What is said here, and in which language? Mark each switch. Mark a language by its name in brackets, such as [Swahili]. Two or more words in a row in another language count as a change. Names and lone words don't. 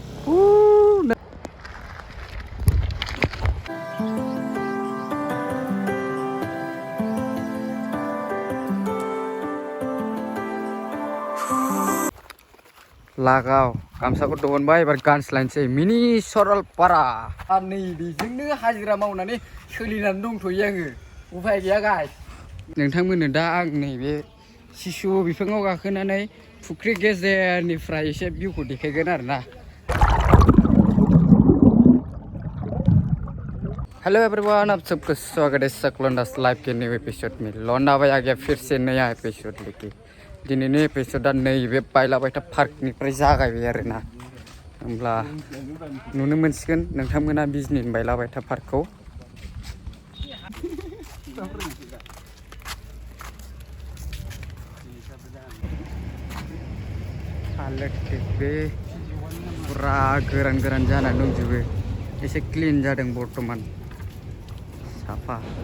[Bodo] लागाव गामसाखौ दिहुनबाय एबार गानस्लायनोसै मिनि सरलपारा नै बेजोंनो हाजिरा मावनानै सोलिनानै दंथ'यो आङो उफाय गैया गाय नोंथांमोननो दा आं नैबे सिसु बिफाङाव गाखोनानै फुख्रि गेजेरनिफ्राय एसे भिउखौ देखायगोन आरोना [English] Hello everyone [Hindi] आप सबका स्वागत है सकलोंडास लाइव के [English] new episode [Hindi] में लौंडा भाई आ गया फिर से नया एपिसोड लेके [Bodo] दिनैनि एपिसोडा नैबे बायलाबायथा पार्कनिफ्राय जागायबाय आरोना होमब्ला नुनो मोनसिगोन नोंथांमोना बिजनीनि बायलाबायथा पार्कखौ हालोद बे पुरा गोरान गोरान जानानै दंजोबो एसे क्लीन जादों बर्तमान साफा